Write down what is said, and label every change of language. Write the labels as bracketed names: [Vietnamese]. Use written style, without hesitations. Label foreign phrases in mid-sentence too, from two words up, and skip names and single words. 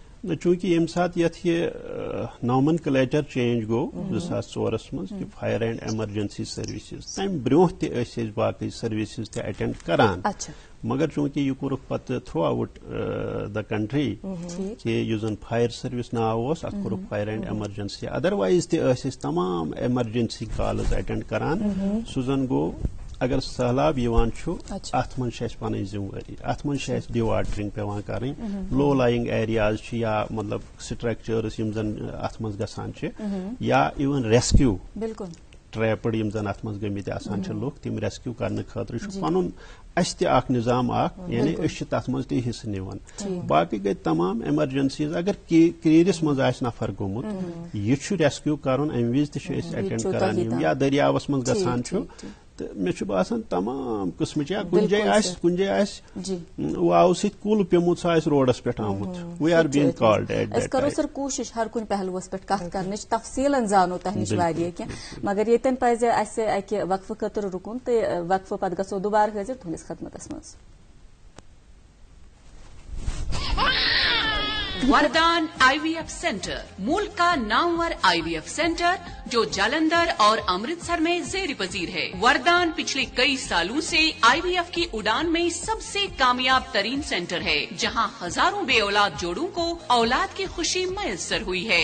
[Kashmiri] چوٗنکہِ ییٚمہِ ساتہٕ یتھ یہِ [English] nomenclature change [Kashmiri] گوٚو 2004 منٛز کہِ [English] fire and emergency services [Kashmiri] تمہِ برونٛہہ تہِ ٲسۍ أسۍ باقٕے سٔروِسز تہِ اٹینڈ کران مگر چوٗنکہِ یہِ کوٚرُکھ پتہٕ [English] throughout the country [Kashmiri] کہِ یُس زن [English] fire service [Kashmiri] ناو اوس اتھ کوٚرُکھ [English] fire and emergency [Kashmiri] ادروایز تہِ ٲسۍ أسۍ تمام [English] emergency calls [Kashmiri] اٹینڈ کران سُہ زن گوٚو اگر سہلاب یوان چھُ اچھا. اتھ منٛز چھِ اَسہِ پنٕنۍ ذمہٕ وٲری اتھ منٛز چھِ اَسہِ ڈِواٹرِنگ پیوان کرٕنۍ [English] low lying areas [Kashmiri] چھِ یا مطلب سٹرکچٲرٕس یِم زن اتھ منٛز گژھان چھِ یا [English] even rescue [Kashmiri] بالکل ٹریپڈ یِم زن اتھ منٛز گٔمٕتۍ آسان چھِ لُکھ تِم ریسکیو کرنہٕ خٲطرٕ چھُ پنُن اَسہِ تہِ اکھ نظام اکھ یعنی أسۍ چھِ تتھ منٛز تہِ حصہٕ نِوان باقٕے گٔے تمام ایمرجنسیز اگر کریٖرِس منٛز آسہِ نفر گوٚمُت یہِ چھُ ریسکیو کرُن امہِ وِزِ تہِ چھِ أسۍ ایٹینڈ کران یِم یا دٔریاوس منٛز گژھان چھُ تہٕ مےٚ چھُ باسان تمام قٕسمٕچ یا کُنہِ جایہِ آسہِ واوٕ سۭتۍ کُل پیوٚمُت سُہ آسہِ روڈس پٮ۪ٹھ آمُت [English] we are being called at that [Kashmiri] کرو سر کوٗشِش ہر کُنہِ پہلوس پٮ۪ٹھ کتھ کرنٕچ تفصیٖلن زانو تۄہہِ نِش واریاہ کینٛہہ مگر ییٚتٮ۪ن پزِ اسہِ اکہِ وقفہٕ خٲطرٕ رُکُن تہٕ وقفہٕ پتہٕ گژھو دُبارٕ حٲضِر تُہنٛدِس خدمتس منٛز. [Urdu] वरदान [English] IVF centre [Urdu] ملک کا نامور [English] IVF centre [Urdu] جو جالندھر اور امرتسر میں زیر پذیر ہے. وردان پچھلے کئی سالوں سے IVF کی اڑان میں سب سے کامیاب ترین سینٹر ہے جہاں ہزاروں بے اولاد جوڑوں کو اولاد کی خوشی میسر ہوئی ہے.